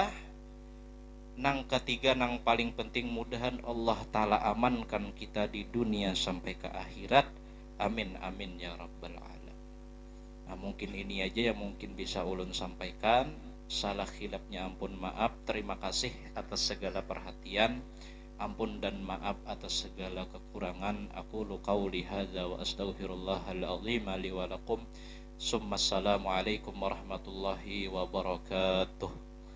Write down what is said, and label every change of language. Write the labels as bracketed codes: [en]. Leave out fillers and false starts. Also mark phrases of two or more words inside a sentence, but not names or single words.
[bjn] Nang ketiga nang paling penting mudahan Allah Ta'ala amankan kita di dunia sampai ke akhirat. [ar] آمين آمين يا رب العالمين. [bjn] Nah mungkin ini aja yang mungkin bisa ulun sampaikan. Salah khilafnya ampun maaf. Terima kasih atas segala perhatian. Ampun dan maaf atas segala kekurangan. [ar] أقول قولي هذا وأستغفر الله العظيم لي ولكم. السلام عليكم ورحمة الله وبركاته.